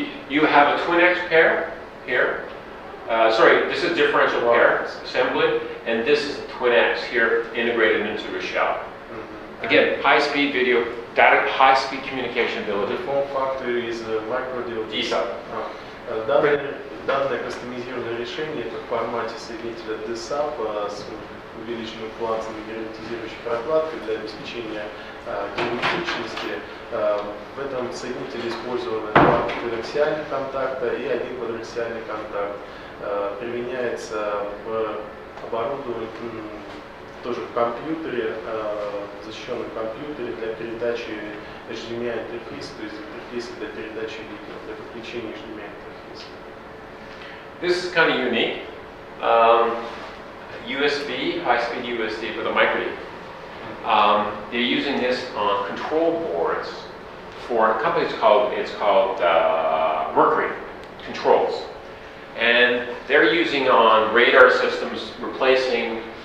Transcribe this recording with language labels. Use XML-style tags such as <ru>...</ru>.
<en>You have a twin-X pair here. Sorry, this is differential pair assembly, and this is twin-X here integrated into the shell. Again, high-speed video, data, high-speed communication The ability. form factor is micro DLD. DSAP.</en> <ru>Данное кастомизированное решение это в формате соединителя DSAP с увеличенной фланцевой герметизирующей прокладкой для обеспечения герметичности. В этом соединителе использованы два коаксиальных контакта и один квадраксиальный контакт. Применяется в оборудовании, тоже в компьютере, в защищенном компьютере для передачи HDMI интерфейса, то есть интерфейса для передачи видео, для подключения HDMI интерфейса.</ru> <en>This is kind of unique. USB, high-speed USB with a micro D. They're using this on control boards for a company. It's called Mercury Controls, and they're using on radar systems, replacing.</en>